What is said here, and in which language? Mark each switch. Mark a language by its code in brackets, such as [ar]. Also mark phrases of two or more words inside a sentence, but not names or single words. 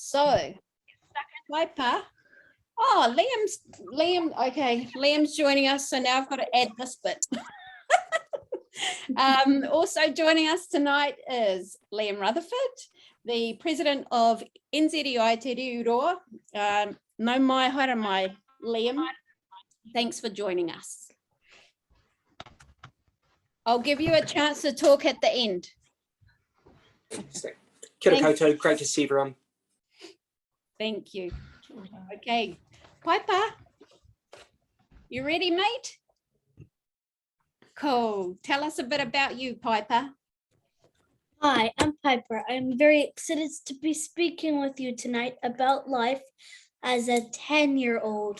[en] So, Paipa. Oh, Liam's joining us, so now I've got to add this bit. Also joining us tonight is Liam Rutherford, the president of NZI Aotearoa. [mi] No mai, haere mai, Liam. [en] Thanks for joining us. I'll give you a chance to talk at the end. [mi] Kia ora koutou, [en] great to see everyone. Thank you. Okay, Paipa, you ready, mate? Cool. Tell us a bit about you, Paipa. Hi, I'm Piper. I'm very excited to be speaking with you tonight about life as a 10-year-old.